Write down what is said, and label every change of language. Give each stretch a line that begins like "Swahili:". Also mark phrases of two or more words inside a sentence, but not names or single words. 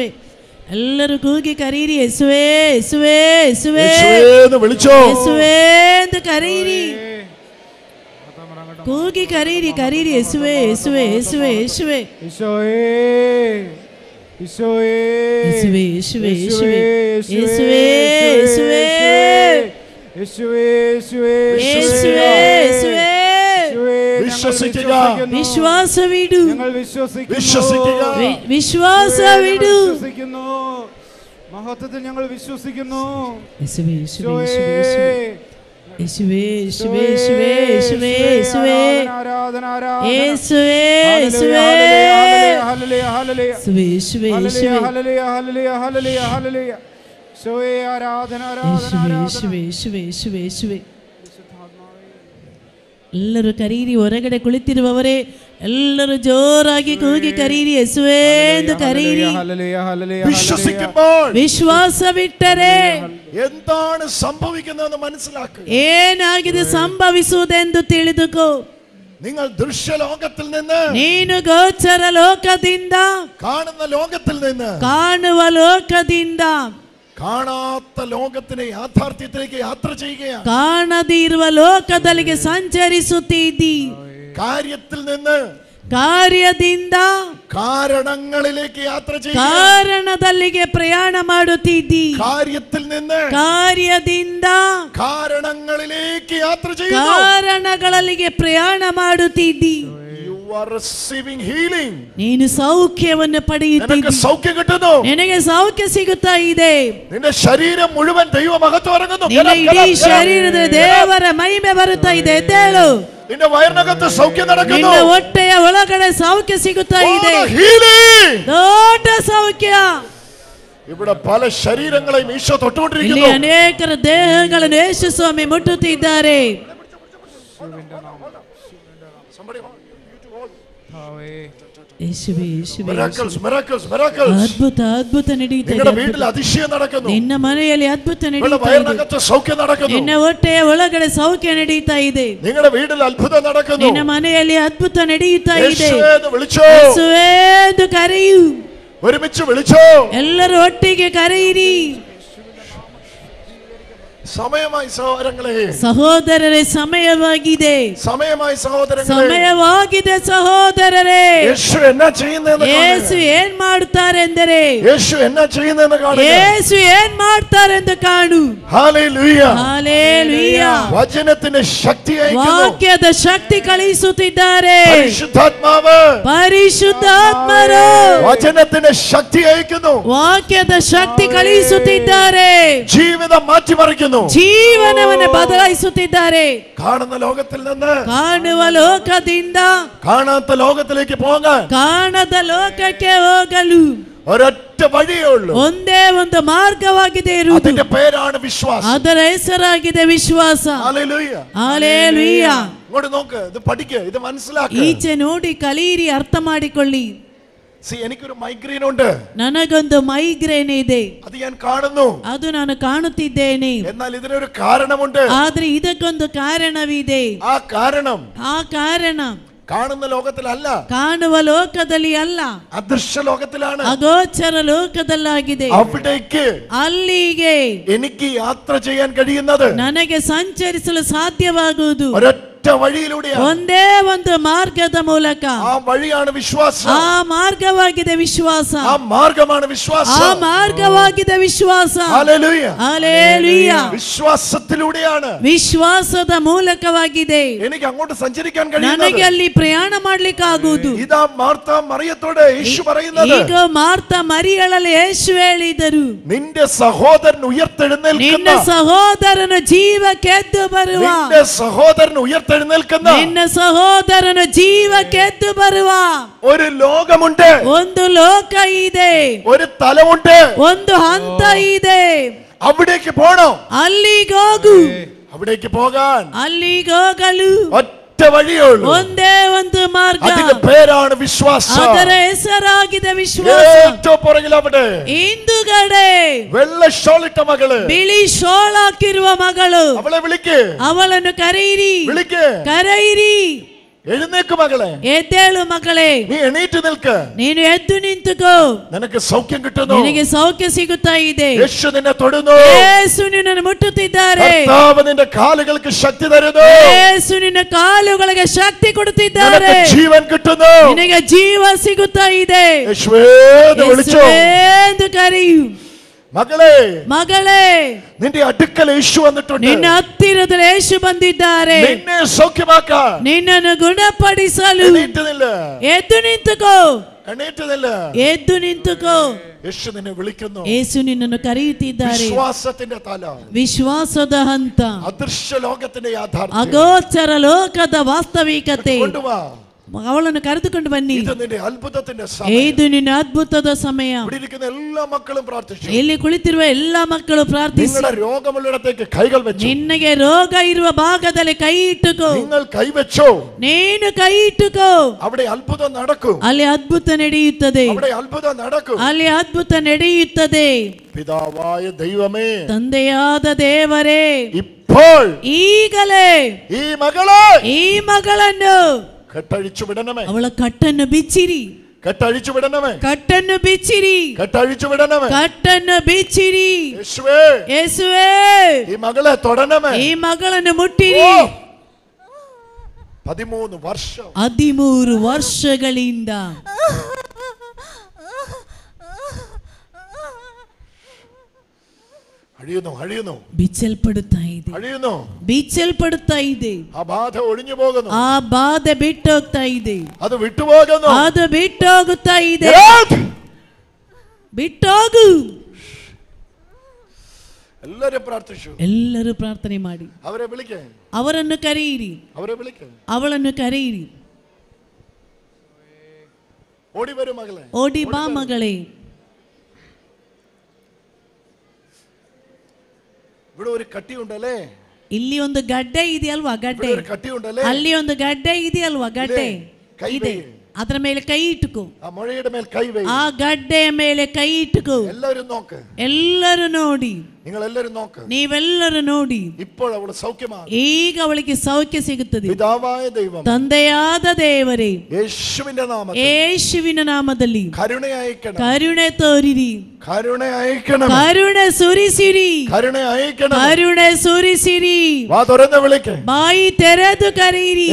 Kannada: ಎಲ್ಲರೂ ಕೂಗಿ ಕರೀರಿ. ಯೇಸುವೇ, ಯೇಸುವೇ, ಯೇಸುವೇ, ಯೇಸುವೇ ಎಂದು ಕರೀರಿ. ಕೂಗಿ ಕರೀರಿ, ಕರೀರಿ. ಯೇಸುವೇ, ಯೇಸುವೇ, ಯೇಸುವೇ, ಯೇಸುವೇ,
Malayalam: ഈശോയേ, ഈശോയേ,
Kannada: ಯೇಸುವೇ, ಯೇಸುವೇ, ಯೇಸುವೇ, ಯೇಸುವೇ, ಯೇಸುവೇ,
Malayalam: യേശുവേ, യേശുവേ,
Kannada: ಯೇಸುವೇ, ಯೇಸುವೇ.
Malayalam: വിശ്വസിക്കുക. വിശ്വാസവിടു. ഞങ്ങൾ വിശ്വസിക്കുന്നു. വിശ്വാസവിടു. വിശ്വസിക്കുന്നു. മഹത്വത്തിൽ ഞങ്ങൾ വിശ്വസിക്കുന്നു. യേശുവേ, യേശുവേ, യേശുവേ, യേശുവേ, യേശുവേ, യേശുവേ, യേശുവേ, യേശുവേ, ആരാധന, ആരാധന. യേശുവേ, യേശുവേ, ഹല്ലേലൂയ, ഹല്ലേലൂയ, യേശുവേ, യേശുവേ, ഹല്ലേലൂയ, യേശുവേ, ഹല്ലേലൂയ, ഹല്ലേലൂയ, ഹല്ലേലൂയ, ഹല്ലേലൂയ. യേശുവേ, ആരാധന, ആരാധന, യേശുവേ, ആരാധന. യേശുവേ, യേശുവേ, യേശുവേ, യേശുവേ.
Kannada: ಎಲ್ಲರೂ ಕರೀರಿ. ಹೊರಗಡೆ ಕುಳಿತಿರುವವರೇ ಎಲ್ಲರೂ ಜೋರಾಗಿ ಕೂಗಿ ಕರೀರಿ. ಯೇಸುವೇ ಎಂದು ಕರೀರಿ.
Malayalam: വിശ്വസിക്കുമ്പോൾ
Kannada: ವಿಶ್ವಾಸವಿಟ್ಟರೆ
Malayalam: എന്താണ് സംഭവിക്കുന്നതെന്ന് മനസ്സിലാക്കുക.
Kannada: ಏನಾಗಿದೆ ಸಂಭವಿಸುವುದೆಂದು ತಿಳಿದುಕೋ.
Malayalam: നിങ്ങൾ ദൃശ്യലോകത്തിൽ നിന്ന്,
Kannada: ನೀನು ಗೋಚರ ಲೋಕದಿಂದ,
Malayalam: കാണുന്ന ലോകത്തിൽ നിന്ന്,
Kannada: ಕಾಣುವ ಲೋಕದಿಂದ
Malayalam: കാണാത്ത ലോകത്തിനെ യാഥാർത്ഥ്യത്തിലേക്ക് യാത്ര ചെയ്യുകയാണ്.
Kannada: ಕಾಣದಿರುವ ಲೋಕದಲ್ಲಿಗೆ ಸಂಚರಿಸುತ್ತಿದ್ದಿ.
Malayalam: കാര്യത്തിൽ നിന്ന്
Kannada: ಕಾರ್ಯದಿಂದ
Malayalam: കാരണങ്ങളിലേക്ക് യാത്ര ചെയ്യുക.
Kannada: ಕಾರಣದಲ್ಲಿಗೆ ಪ್ರಯಾಣ ಮಾಡುತ್ತಿದ್ದಿ.
Malayalam: കാര്യത്തിൽ നിന്ന്
Kannada: ಕಾರ್ಯದಿಂದ
Malayalam: കാരണങ്ങളിലേക്ക് യാത്ര ചെയ്യുക.
Kannada: ಕಾರಣಗಳಲ್ಲಿಗೆ ಪ್ರಯಾಣ ಮಾಡುತ್ತಿದ್ದಿ.
English: You are receiving healing.
Kannada: ನೀನು ಸೌಖ್ಯವನ್ನು
Malayalam: നിനക്ക്
Kannada: ಪಡೆಯುತ್ತಿದ್ದಿ.
Malayalam: സൗഖ്യം കിട്ടുന്നു.
Kannada: ನಿನಗೆ ಸೌಖ್ಯ ಸಿಗುತ್ತಾ ಇದೆ.
Malayalam: നിന്റെ ശരീരം മുഴുവൻ ദൈവ മഹത്വം ഇറങ്ങുന്നു.
Kannada: ನಿನ್ನ ಇಡೀ ಶರೀರದ ದೇವರ ಮಹಿಮೆ ಬರುತ್ತಾ ಇದೆ. ಎದ್ದೇಳು.
Malayalam: നിന്റെ വയറിനകത്ത് സൗഖ്യം നടക്കുന്നു.
Kannada: ನಿನ್ನ ಹೊಟ್ಟೆಯ ಒಳಗಡೆ ಸೌಖ್ಯ ಸಿಗುತ್ತಾ ಇದೆ. healing. ದೊಡ್ಡ ಸೌಖ್ಯ.
Malayalam: ഇവിടെ പല ശരീരങ്ങളെയും ഈശോ
Kannada: ಇಲ್ಲಿ
Malayalam: തൊട്ടുകൊണ്ടിരിക്കുന്നു.
Kannada: ಅನೇಕರ ದೇಹಗಳನ್ನು ಯೇಸು ಸ್ವಾಮಿ ಮುಟ್ಟುತ್ತಿದ್ದಾರೆ. ಯೇಸುವೇ, ಯೇಸುವೇ,
English: Miracles, miracles, miracles.
Kannada: ಅದ್ಭುತ, ಅದ್ಭುತ ನಡೀತಾ
Malayalam: നിങ്ങളുടെ
Kannada: ಇದೆ.
Malayalam: വീട്ടിൽ അതിശയം നടക്കുന്നു.
Kannada: ನಿನ್ನ ಮನೆಯಲ್ಲಿ ಅದ್ಭುತ
Malayalam: നിങ്ങളുടെ
Kannada: ನಡೀತಾ ಇದೆ.
Malayalam: വയറിനകത്ത് സൗഖ്യം നടക്കുന്നു.
Kannada: ನಿನ್ನ ಹೊಟ್ಟೆಯ ಒಳಗಡೆ ಸೌಖ್ಯ ನಡೀತಾ ಇದೆ.
Malayalam: നിങ്ങളുടെ വീട്ടിൽ അത്ഭുതം നടക്കുന്നു.
Kannada: ನಿನ್ನ ಮನೆಯಲ್ಲಿ ಅದ್ಭುತ ನಡೆಯುತ್ತಾ ಇದೆ.
Malayalam: യേശുവേ എന്ന് വിളിച്ചോ.
Kannada: ಯೇಸುವೇ ಎಂದು ಕರೆಯು.
Malayalam: ഒരുമിച്ച് വിളിച്ചോ.
Kannada: ಎಲ್ಲರೂ ಒಟ್ಟಿಗೆ ಕರೆಯಿರಿ.
Malayalam: സമയമായി സഹോദരങ്ങളെ,
Kannada: ಸಹೋದರರೇ, ಸಮಯವಾಗಿದೆ.
Malayalam: സമയമായി സഹോദരങ്ങളെ.
Kannada: ಸಮಯವಾಗಿದೆ ಸಹೋದರರೇ.
Malayalam: യേശു എന്നാ ചെയ്യുന്നതെന്ന്
Kannada: ಯೇಸು ಏನ್ ಮಾಡುತ್ತಾರೆ ಎಂದರೆ,
Malayalam: യേശു എന്നാ ചെയ്യുന്നതെന്ന് കാണുക.
Kannada: ಯೇಸು ಏನ್ ಮಾಡ್ತಾರೆಂದು ಕಾಣು.
Malayalam: ഹല്ലേലൂയ.
Kannada: ಹಲ್ಲೆಲೂಯ.
Malayalam: വചനത്തിന്റെ ശക്തി അയക്കുന്നു.
Kannada: ವಾಕ್ಯದ ಶಕ್ತಿ ಕಳಿಸುತ್ತಿದ್ದಾರೆ.
Malayalam: പരിശുദ്ധാത്മാവ്
Kannada: ಪರಿಶುದ್ಧಾತ್ಮರು
Malayalam: വചനത്തിന്റെ ശക്തി അയക്കുന്നു.
Kannada: ವಾಕ್ಯದ ಶಕ್ತಿ ಕಳಿಸುತ್ತಿದ್ದಾರೆ.
Malayalam: ജീവിതം മാറ്റിമറിക്കുന്നു.
Kannada: ಜೀವನವನ್ನು ಬದಲಾಯಿಸುತ್ತಿದ್ದಾರೆ.
Malayalam: കാണുന്ന ലോകത്തിൽ നിന്ന്
Kannada: ಕಾಣುವ ಲೋಕದಿಂದ
Malayalam: കാണാത്ത ലോകത്തിലേക്ക് പോകാൻ
Kannada: ಕಾಣದ ಲೋಕಕ್ಕೆ ಹೋಗಲು
Malayalam: ഒരൊറ്റ വഴിയേ ഉള്ളൂ.
Kannada: ಒಂದೇ ಒಂದು ಮಾರ್ಗವಾಗಿದೆ ಇರುವುದು.
Malayalam: അതിന്റെ പേരാണ് വിശ്വാസം.
Kannada: ಅದರ ಹೆಸರಾಗಿದೆ ವಿಶ್ವಾಸ.
Malayalam: ഹല്ലേലൂയ.
Kannada: ಹಲ್ಲೆಲೂಯ.
Malayalam: ഇങ്ങോട്ട് നോക്ക്, ഇത് പഠിക്ക്, ഇത് മനസ്സിലാക്ക്.
Kannada: ಈಚೆ ನೋಡಿ ಕಲೀರಿ, ಅರ್ಥ ಮಾಡಿಕೊಳ್ಳಿ.
Malayalam: എനിക്കൊരു മൈഗ്രെയിൻ ഉണ്ട്.
Kannada: ನನಗೊಂದು ಮೈಗ್ರೇನ್ ಇದೆ.
Malayalam: അത് ഞാൻ കാണുന്നു.
Kannada: ಅದು ನಾನು ಕಾಣುತ್ತಿದ್ದೇನೆ.
Malayalam: എന്നാൽ ഇതിനൊരു കാരണമുണ്ട്.
Kannada: ಆದ್ರೆ ಇದಕ್ಕೊಂದು ಕಾರಣವಿದೆ.
Malayalam: ആ കാരണം
Kannada: ಆ ಕಾರಣ
Malayalam: കാണുന്ന ലോകത്തിലല്ല,
Kannada: ಕಾಣುವ ಲೋಕದಲ್ಲಿ ಅಲ್ಲ,
Malayalam: അദൃശ്യ ലോകത്തിലാണ്.
Kannada: ಅಗೋಚರ ಲೋಕದಲ್ಲಾಗಿದೆ.
Malayalam: അവിടേക്ക്
Kannada: ಅಲ್ಲಿಗೆ
Malayalam: എനിക്ക് യാത്ര ചെയ്യാൻ കഴിയുന്നത്
Kannada: ನನಗೆ ಸಂಚರಿಸಲು ಸಾಧ್ಯವಾಗುವುದು
Malayalam: ഒരൊറ്റ വഴിയിലൂടെയാണ്.
Kannada: ಒಂದೇ ಒಂದು ಮಾರ್ಗದ ಮೂಲಕ.
Malayalam: ആ വഴിയാണ് വിശ്വാസം.
Kannada: ಆ ಮಾರ್ಗವಾಗಿದೆ ವಿಶ್ವಾಸ.
Malayalam: ആ മാർഗമാണ് വിശ്വാസം.
Kannada: ಆ ಮಾರ್ಗವಾಗಿದೆ ವಿಶ್ವಾಸ.
Malayalam: ഹല്ലേലൂയ.
Kannada: ಹಲ್ಲೆಲೂಯ.
Malayalam: വിശ്വാസത്തിലൂടെയാണ്,
Kannada: ವಿಶ್ವಾಸದ ಮೂಲಕವಾಗಿದೆ
Malayalam: എനിക്ക് അങ്ങോട്ട് സഞ്ചരിക്കാൻ
Kannada: ನನಗೆ
Malayalam: കഴിയുന്നത്.
Kannada: ಅಲ್ಲಿ ಪ್ರಯಾಣ ಮಾಡ್ಲಿಕ್ಕಾಗುವುದು.
Malayalam: ഇതാ മാർത്ത മറിയത്തോട് യേശു പറയുന്നത്,
Kannada: ಈಗ ಮಾರ್ತ ಮರಿಯಳಲ್ಲಿ ಯೇಸು ಹೇಳಿದರು,
Malayalam: നിന്റെ സഹോദരൻ
Kannada: ನಿನ್ನ
Malayalam: ഉയർത്തെഴുന്നേൽക്കുന്ന,
Kannada: ಸಹೋದರನು ಜೀವಕ್ಕೆದ್ದು ಬರುವ,
Malayalam: നിന്റെ സഹോദരൻ ഉയർത്തെഴുന്നേൽക്കുന്ന
Kannada: ನಿನ್ನ ಸಹೋದರನು ಜೀವಕ್ಕೆದ್ದು ಬರುವ
Malayalam: ഒരു ലോകമുണ്ട്,
Kannada: ಒಂದು ಲೋಕ ಇದೆ,
Malayalam: ഒരു തലമുണ്ട്.
Kannada: ಒಂದು ಹಂತ ಇದೆ.
Malayalam: അവിടേക്ക് പോകണം.
Kannada: ಅಲ್ಲಿಗೆ ಹೋಗು.
Malayalam: അവിടേക്ക് പോകാൻ
Kannada: ಅಲ್ಲಿಗೆ ಹೋಗಲು
Malayalam: ഒറ്റ വഴിയേ ഉള്ളൂ.
Kannada: ಒಂದೇ ಒಂದು ಮಾರ್ಗ.
Malayalam: അതിന്റെ പേരാണ് വിശ്വാസം.
Kannada: ಅದರ ಹೆಸರಾಗಿದೆ ವಿಶ್ವಾಸ.
Malayalam: ഏറ്റവും പുറകിൽ അവിടെ
Kannada: ಹಿಂದುಗಡೆ
Malayalam: വെള്ള ഷോളിട്ട മകള്,
Kannada: ಬಿಳಿ ಶೋಳ ಹಾಕಿರುವ ಮಗಳು,
Malayalam: അവളെ വിളിക്ക്,
Kannada: ಅವಳನ್ನು ಕರೆಯಿರಿ,
Malayalam: വിളിക്ക്,
Kannada: ಕರೆಯಿರಿ.
Malayalam: എഴുന്നേക്ക് മകളെ,
Kannada: ಎದ್ದೇಳು ಮಗಳೇ,
Malayalam: നീ എണീറ്റ് നിൽക്ക്,
Kannada: ನೀನು ಎದ್ದು ನಿಂತುಕೋ,
Malayalam: നിനക്ക് സൗഖ്യം കിട്ടുന്നു.
Kannada: ನಿನಗೆ ಸೌಖ್ಯ ಸಿಗುತ್ತಾ ಇದೆ.
Malayalam: യേശു നിന്നെ തൊടുന്നു.
Kannada: ಯೇಸು ನಿನ್ನನ್ನು ಮುಟ್ಟುತ್ತಿದ್ದಾರೆ.
Malayalam: കർത്താവ് നിന്റെ കാലുകൾക്ക് ശക്തി തരുന്നു.
Kannada: ಯೇಸು ನಿನ್ನ ಕಾಲುಗಳಿಗೆ ಶಕ್ತಿ ಕೊಡುತ್ತಿದ್ದಾರೆ.
Malayalam: നിനക്ക് ജീവൻ കിട്ടുന്നു.
Kannada: ನಿನಗೆ ಜೀವ ಸಿಗುತ್ತಾ ಇದೆ.
Malayalam: യേശുവേ എന്ന് വിളിച്ചു.
Kannada: ಎಂದು ಕರೆಯು.
Malayalam: മകളെ,
Kannada: ಮಗಳೇ,
Malayalam: നിന്റെ അടുക്കൽ യേശു വന്നിട്ടുണ്ട്.
Kannada: ನಿನ್ನ ಹತ್ತಿರದಲ್ಲಿ ಯೇಸು ಬಂದಿದ್ದಾರೆ.
Malayalam: നിന്നെ സൗഖ്യമാക്കാൻ.
Kannada: ನಿನ್ನನ್ನು ಗುಣಪಡಿಸಲು.
Malayalam: എണീറ്റ് നില്ല,
Kannada: ಎದ್ದು ನಿಂತುಕೋ,
Malayalam: എണീറ്റ് നില്ല.
Kannada: ಎದ್ದು ನಿಂತುಕೋ.
Malayalam: യേശു നിന്നെ വിളിക്കുന്നു.
Kannada: ಯೇಸು ನಿನ್ನನ್ನು ಕರೆಯುತ್ತಿದ್ದಾರೆ.
Malayalam: വിശ്വാസത്തിന്റെ തല,
Kannada: ವಿಶ್ವಾಸದ ಹಂತ,
Malayalam: അദൃശ്യ ലോകത്തിന്റെ യാഥാർത്ഥ്യം.
Kannada: ಅಗೋಚರ ಲೋಕದ ವಾಸ್ತವಿಕತೆ.
Malayalam: കൊണ്ടുവാ,
Kannada: ಅವಳನ್ನು ಕರೆದುಕೊಂಡು ಬನ್ನಿ.
Malayalam: ഇത് നിന്റെ അത്ഭുതത്തിന്റെ സമയം.
Kannada: ಇದು ನಿನ್ನ ಅದ್ಭುತದ ಸಮಯ.
Malayalam: ഇവിടെ ഇരിക്കുന്ന എല്ലാ മക്കളും പ്രാർത്ഥിച്ചു.
Kannada: ಇಲ್ಲಿ ಕುಳಿತಿರುವ ಎಲ್ಲಾ ಮಕ್ಕಳು ಪ್ರಾರ್ಥಿಸಿ.
Malayalam: നിങ്ങളുടെ രോഗമുള്ളിടത്തേക്ക് കൈകൾ വെച്ചു.
Kannada: ನಿನಗೆ ರೋಗ ಇರುವ ಭಾಗದಲ್ಲಿ ಕೈ ಇಟ್ಟುಕೋ.
Malayalam: നിങ്ങൾ കൈവച്ചോ,
Kannada: ನೀನು ಕೈ ಇಟ್ಟುಕೋ.
Malayalam: അവിടെ അത്ഭുതം നടക്കും.
Kannada: ಅಲ್ಲಿ ಅದ್ಭುತ ನಡೆಯುತ್ತದೆ.
Malayalam: അവിടെ അത്ഭുതം നടക്കും.
Kannada: ಅಲ್ಲಿ ಅದ್ಭುತ ನಡೆಯುತ್ತದೆ.
Malayalam: പിതാവായ ദൈവമേ,
Kannada: ತಂದೆಯಾದ ದೇವರೇ,
Malayalam: ഇപ്പോൾ
Kannada: ಈಗಲೇ
Malayalam: ഈ മകളെ
Kannada: ಈ ಮಗಳನ್ನು
Malayalam: കെട്ടഴിച്ചു വിടണമേ.
Kannada: ಅವಳ ಕಟ್ಟನ್ನು ಬಿಚ್ಚಿರಿ.
Malayalam: കെട്ടഴിച്ചു വിടണമേ.
Kannada: ಕಟ್ಟನ್ನು ಬಿಚ್ಚಿರಿ.
Malayalam: കെട്ടഴിച്ചു വിടണമേ.
Kannada: ಕಟ್ಟನ್ನು ಬಿಚ್ಚಿರಿ.
Malayalam: യേശുവേ,
Kannada: ಯೇಸುವೇ,
Malayalam: ഈ മകളെ തൊടണമേ.
Kannada: ಈ ಮಗಳನ್ನು ಮುಟ್ಟಿರಿ.
Malayalam: 13 വർഷം
Kannada: 13 ವರ್ಷಗಳಿಂದ
Malayalam: അഴിയുന്നു,
Kannada: ಬಿಚ್ಚಲ್ಪಡುತ್ತಾ ಇದೆ,
Malayalam: അഴിയുന്നു.
Kannada: ಬಿಚ್ಚಲ್ಪಡುತ್ತಾ ಇದೆ.
Malayalam: ആ ബാധ ഒഴിഞ്ഞു പോകുന്നു.
Kannada: ಆ ಬಾಧೆ ಬಿಟ್ಟೋಗ್ತಾ ಇದೆ.
Malayalam: അത് വിട്ടുപോകുന്നു.
Kannada: ಅದು ಬಿಟ್ಟೋಗುತ್ತಾ ಇದೆ. ಬಿಟ್ಟೋಗು.
Malayalam: എല്ലാരും പ്രാർത്ഥിച്ചു.
Kannada: ಎಲ್ಲರೂ ಪ್ರಾರ್ಥನೆ ಮಾಡಿ.
Malayalam: അവരെ വിളിക്കേ,
Kannada: ಅವರನ್ನು ಕರೆಯಿರಿ.
Malayalam: അവരെ വിളിക്കേ.
Kannada: ಅವಳನ್ನು ಕರೆಯಿರಿ.
Malayalam: ഓടി വരൂ മകളെ,
Kannada: ಓಡಿ ಬಾ ಮಗಳೇ.
Malayalam: ഇവിടെ ഒരു കട്ടിയുണ്ടല്ലേ?
Kannada: ಇಲ್ಲಿ ಒಂದು ಗಡ್ಡೆ ಇದೆಯಲ್ವಾ? ಗಡ್ಡೆ.
Malayalam: ഒരു കട്ടിയുണ്ടല്ലേ?
Kannada: ಅಲ್ಲಿ ಒಂದು ಗಡ್ಡೆ ಇದೆಯಲ್ವಾ? ಗಡ್ಡೆ ಇದೆ. ಅದರ ಮೇಲೆ ಕೈ ಇಟ್ಟುಕೋ.
Malayalam: ആ മുഴയുടെ മേൽ കൈ വേ.
Kannada: ಆ ಗಡ್ಡೆಯ ಮೇಲೆ ಕೈ ಇಟ್ಟುಕೋ.
Malayalam: എല്ലാവരും നോക്ക്.
Kannada: ಎಲ್ಲರೂ ನೋಡಿ.
Malayalam: നിങ്ങൾ എല്ലാവരും നോക്ക്.
Kannada: ನೀವೆಲ್ಲರೂ ನೋಡಿ.
Malayalam: ഇപ്പോൾ അവൾ സൗഖ്യമാണ്.
Kannada: ಈಗ ಅವಳಿಗೆ ಸೌಖ್ಯ ಸಿಗುತ್ತದೆ.
Malayalam: പിതാവായ ദൈവം,
Kannada: ತಂದೆಯಾದ ದೇವರೇ,
Malayalam: യേശുവിന്റെ നാമത്തിൽ
Kannada: ಯೇಸುವಿನ ನಾಮದಲ್ಲಿ
Malayalam: കരുണ അയക്കണം.
Kannada: ಕರುಣೆ ತೋರಿರಿ.
Malayalam: കരുണ അയക്കണം.
Kannada: ಕರುಣೆ ಸುರಿಸಿರಿ.
Malayalam: കരുണ അയക്കണം.
Kannada: ಕರುಣೆ ಸುರಿಸಿರಿ.
Malayalam: വാ തുറന്ന് വിളിക്ക്.
Kannada: ಬಾಯಿ ತೆರೆದು ಕರೆಯಿರಿ.